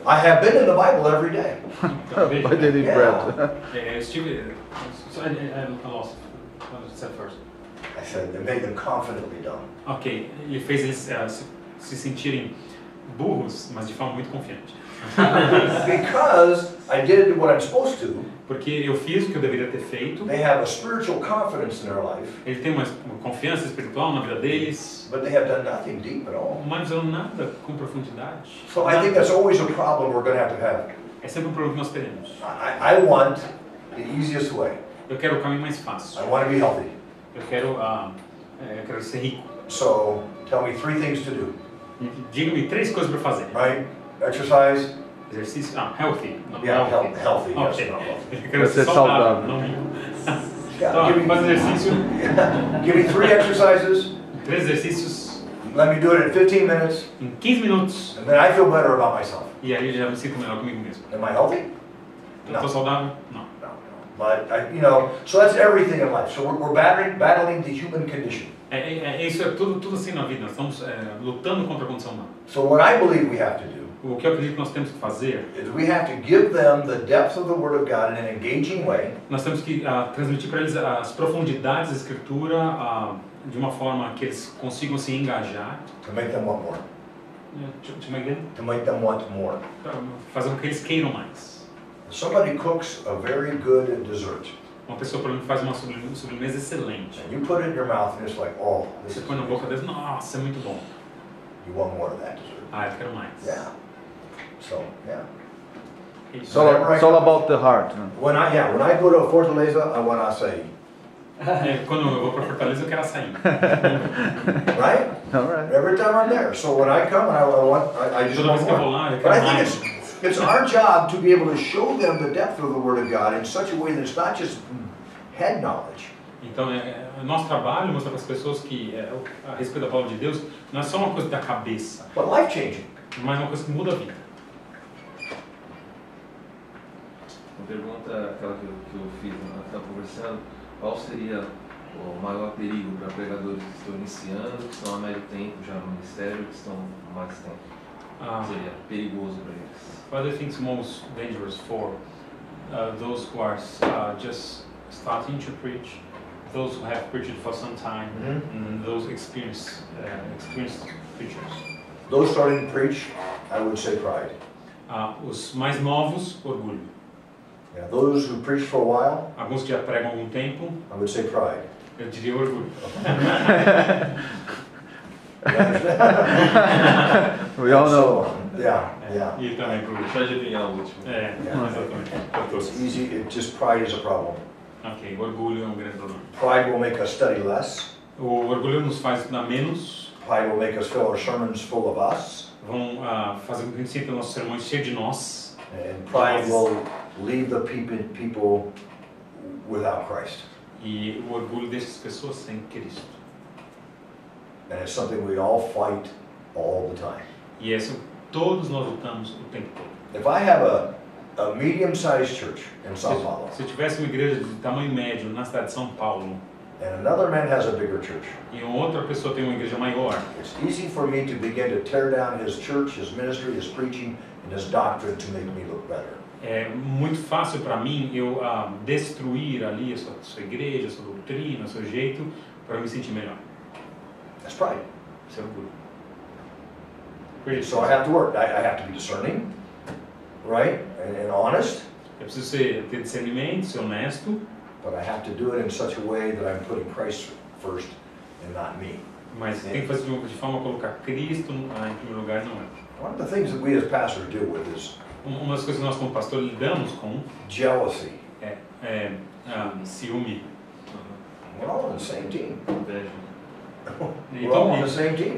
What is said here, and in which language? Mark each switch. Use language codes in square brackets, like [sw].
[en] I have been in the Bible every day. [pt] Então, veja, [en] By daily Yeah. bread. [pt] eu estive... [en] I lost what I said first. I said it made them confidently dumb. [pt] Ok, ele fez eles se sentirem burros, mas de forma muito confiante. [en] Because I did what I'm supposed to, [pt] Porque eu fiz o que eu deveria ter feito. [en] they have a spiritual confidence in their life, [pt] Ele tem uma confiança espiritual na vida deles, [en] but they have done nothing deep at all. [pt] mas não fizeram nada com profundidade. [en] So I think that's always a problem we're going to have. [pt] É sempre um problema que nós teremos. [en] I want the easiest way. [pt] Eu quero o caminho mais fácil. [en] I want to be healthy. [pt] Eu quero ser rico. [en] So tell me 3 things to do, [pt] Diga-me 3 coisas para fazer. [en] right? Exercise. [pt] Exercício, [en] healthy. [pt] Não [en] Yeah, healthy. healthy, yes, Ok. not wealthy. [pt] Eu quero ser saudável, saudável. não rico. [en] Yeah, [pt] Então, [en] give me, [pt] faz exercício, [en] give me 3 exercises. [pt] 3 exercícios [en] Let me do it in 15 minutes, [pt] em 15 minutos. [en] and then I feel better about myself. [pt] E aí eu já me sinto melhor comigo mesmo. [en] Am I healthy? [pt] Eu estou saudável? Não. [en] No. But so that's everything in life. So we're battling the human condition. [pt] Isso é tudo assim na vida. Nós estamos lutando contra a condição humana. [en] So what I believe we have to do [pt] O que eu acredito que nós temos que fazer, [en] is we have to give them the depth of the Word of God in an engaging way, [pt] nós temos que transmitir para eles as profundidades da Escritura de uma forma que eles consigam se engajar. [en] to make them want more. To make them, To make them want more. [pt] pra fazer com que eles queiram mais. [en] Somebody cooks a very good dessert, [pt] Uma pessoa, por exemplo, faz uma sobremesa excelente. [en] and you put it in your mouth, and it's like, oh, this [pt] Você [en] is [pt] põe na boca deles, nossa, é muito bom. [en] You want more of that dessert. [pt] Eu quero mais. [en] Yeah. So yeah. It's all about the heart. Huh? When I go to Fortaleza, I want açaí. [pt] Quando eu vou para Fortaleza, eu quero açaí. [en] Right? All right. Every time I'm there. So when I come, I just [pt] Toda [en] want [pt] vez que eu vou [en] more. [pt] lá, eu [en] But I [pt] quero [en] think [pt] mais. [en] it's our job to be able to show them the depth of the Word of God in such a way that it's not just head knowledge. [pt] Então, nosso trabalho é mostrar para as pessoas que a respeito da palavra de Deus não é só uma coisa da cabeça, [en] But life changing. [pt] mas uma coisa que muda a vida. Uma pergunta, aquela que eu fiz na estava conversando, qual seria o maior perigo para pregadores que estão iniciando, que estão há médio tempo já no ministério, que estão há mais tempo? Seria perigoso para eles? [en] What do you think is most dangerous for those who are just starting to preach, those who have preached for some time, and those experienced preachers? Those starting to preach, I would say pride. [pt] Os mais novos, orgulho. [en] Yeah, those who preach for a while, [pt] Alguns que já pregam há algum tempo, [en] I would say pride. [pt] eu diria orgulho. [en] We all know. So, yeah. [pt] E também por Deixa eu adivinhar o último. exatamente. [en] It's easy. Just pride is a problem. [pt] Ok, o orgulho é um grande problema. [en] Pride will make us study less. [pt] O orgulho nos faz estudar menos, [en] Pride will make us fill our sermons full of us. [pt] vão fazer com que a gente sinta nossos sermões cheios de nós. [en] And pride will leave the people without Christ. [pt] E o orgulho deixa as pessoas sem Cristo. [en] And it's something we all fight all the time. [pt] E isso todos nós lutamos o tempo todo. [en] If I have a medium-sized church in São Paulo, [pt] Se eu tivesse uma igreja de tamanho médio na cidade de São Paulo [en] and another man has a bigger church, [pt] e outra pessoa tem uma igreja maior, [en] it's easy for me to begin to tear down his church, his ministry, his preaching, and his doctrine to make me look better. [pt] é muito fácil para mim eu destruir ali a sua igreja, a sua doutrina, o seu jeito, para me sentir melhor. [en] That's pride. [pt] Isso é orgulho. [en] So I have to work. I have to be discerning, right, and honest, [pt] Eu preciso ter discernimento, ser honesto, [en] but I have to do it in such a way that I'm putting Christ first and not me. [pt] mas tem que fazer de forma a colocar Cristo em primeiro lugar, não é. [en] One of the things that we as pastors deal with is [pt] Uma das coisas que nós como pastor lidamos com [en] jealousy. [pt] é ciúme. [en] We're all on the same team. [pt] Inveja. [en] We're all on the same team.